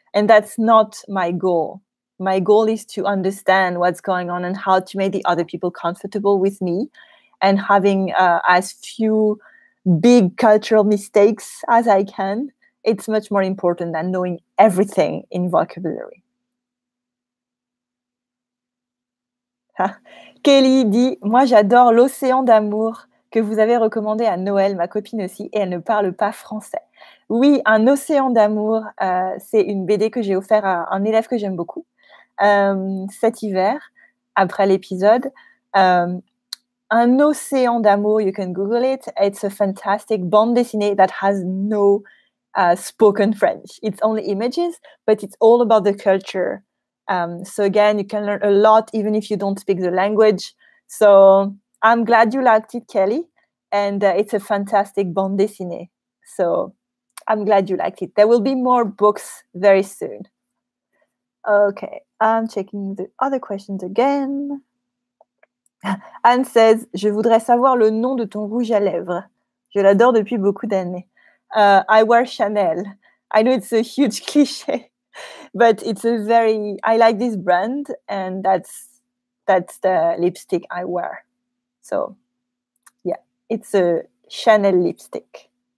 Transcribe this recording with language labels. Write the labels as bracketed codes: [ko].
[en] And that's not my goal. My goal is to understand what's going on and how to make the other people comfortable with me, and having as few big cultural mistakes as I can. It's much more important than knowing everything in vocabulary. [fr] Kelly dit, moi j'adore l'océan d'amour que vous avez recommandé à Noël, ma copine aussi, et elle ne parle pas français. Oui, un océan d'amour, c'est une BD que j'ai offert à un élève que j'aime beaucoup cet hiver, après l'épisode. [en] Un océan d'amour, you can Google it. It's a fantastic bande dessinée that has no spoken French. It's only images, but it's all about the culture. So again, you can learn a lot even if you don't speak the language. So I'm glad you liked it, Kelly. And it's a fantastic bande dessinée. So I'm glad you liked it. There will be more books very soon. Okay, I'm checking the other questions again. Anne says, [fr] je voudrais savoir le nom de ton rouge à lèvres. Je l'adore depuis beaucoup d'années. [en] I wear Chanel. I know it's a huge cliché, but it's a very, I like this brand, and that's the lipstick I wear. So yeah, it's a Chanel lipstick.